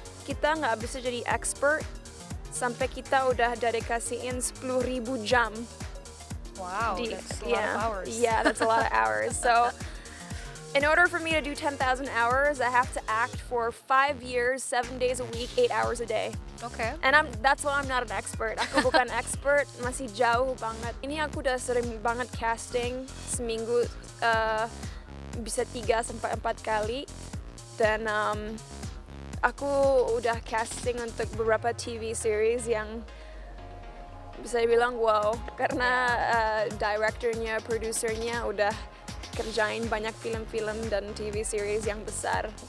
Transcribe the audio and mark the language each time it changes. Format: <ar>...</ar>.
<id>Kita nggak bisa jadi expert sampai kita udah dedikasiin 10.000 jam.</id> <en>Wow, that's a lot of hours. Yeah, that's a lot of hours. So in order for me to do 10,000 hours, I have to act for 5 years, 7 days a week, 8 hours a day. Okay. And that's why I'm not an expert.</en> <id>Aku bukan expert, masih jauh banget. Ini aku udah sering banget casting, seminggu bisa 3-4 kali. Dan aku udah casting untuk beberapa TV series yang bisa dibilang wow, karena directornya, produsernya udah kerjain banyak film-film dan TV series yang besar.</id>